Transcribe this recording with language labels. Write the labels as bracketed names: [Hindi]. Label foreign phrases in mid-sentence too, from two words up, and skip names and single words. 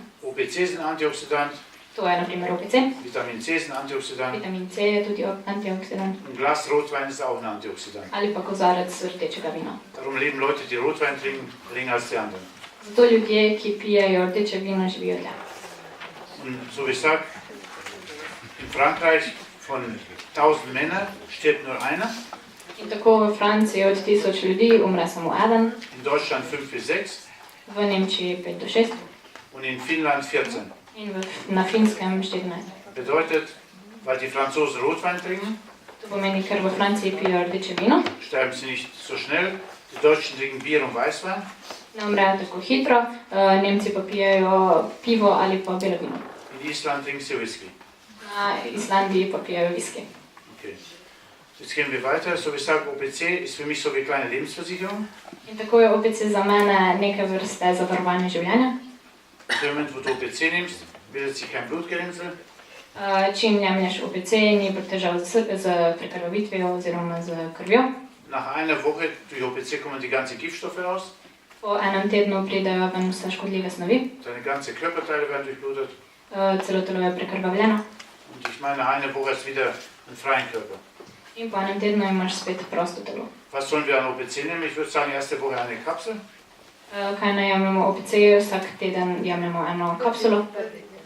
[German] OPC ist ein Antioxidant, [Slovenian] To je na primer OPC. [German] Vitamin C ist ein Antioxidant. [Slovenian] Vitamin C je tudi antioksidant. [German] Ein Glas Rotwein ist auch ein Antioxidant. [Slovenian] Ali pa kozarec rdečega vina. [German] Darum leben Leute, die Rotwein trinken, länger als die anderen. [Slovenian] Zato ljudje, ki pijejo rdeče vino, živijo dlje. [German] Und so wie ich sage, in Frankreich von 1000 Männern stirbt nur einer, [Slovenian] In tako v Franciji od 1000 ljudi umre samo eden, [German] in Deutschland 5 bis 6 [Slovenian] v Nemčiji 5 do 6 [German] und in Finnland 14. [Slovenian] in na Finskem 14. [German] Bedeutet, weil die Franzosen Rotwein trinken, [Slovenian] To pomeni, ker v Franciji pijejo rdeče vino, [German] sterben sie nicht so schnell. Die Deutschen trinken Bier und Weißwein. [Slovenian] ne umrejo tako hitro, Nemci pa pijejo pivo ali pa belo vino. [German] In Island trinken sie Whisky. [Slovenian] Na Islandiji pa pijejo viski. [German] Okay. Jetzt gehen wir weiter. So wie ich sage, OPC ist für mich so wie eine kleine Lebensversicherung. [Slovenian] In tako je OPC za mene neke vrste zavarovanje življenja. [German] In dem Moment, wo du OPC nimmst, bildet sich kein Blutgerinnsel. [Slovenian] Čim jemlješ OPC, ni težav z prekrvavitvijo oziroma z krvjo. [German] Nach einer Woche durch OPC kommen die ganzen Giftstoffe raus. [Slovenian] Po enem tednu pridejo ven vse škodljive snovi, [German] Deine ganzen Körperteile werden durchblutet. [Slovenian] celo telo je prekrvavljeno. [German] Und ich meine, nach einer Woche hast du wieder einen freien Körper. [Slovenian] In po enem tednu imaš spet prosto telo. [German] Was sollen wir an OPC nehmen? Ich würde sagen, erste Woche eine Kapsel. [Slovenian] Kaj naj jemljemo OPC, vsak teden jemljemo eno kapsulo.